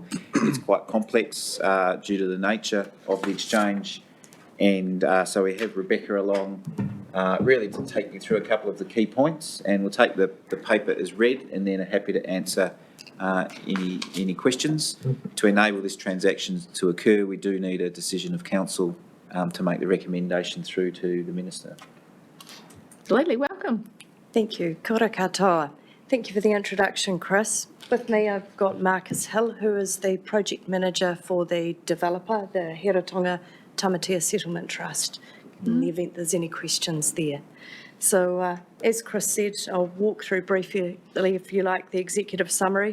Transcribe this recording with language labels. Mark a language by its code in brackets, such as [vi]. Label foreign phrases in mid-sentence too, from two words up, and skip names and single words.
[en] It's quite complex due to the nature of the exchange, and so we have Rebecca along really to take you through a couple of the key points, and we'll take the paper as read and then are happy to answer any questions. To enable this transaction to occur, we do need a decision of council to make the recommendation through to the Minister. Lily, welcome. Thank you. [mi] Kia ora katoa. [en] Thank you for the introduction, Chris. With me, I've got Marcus Hill, who is the project manager for the developer, the Hiratonga Tamatea Settlement Trust, in the event there's any questions there. So, as Chris said, I'll walk through briefly, if you like, the executive summary.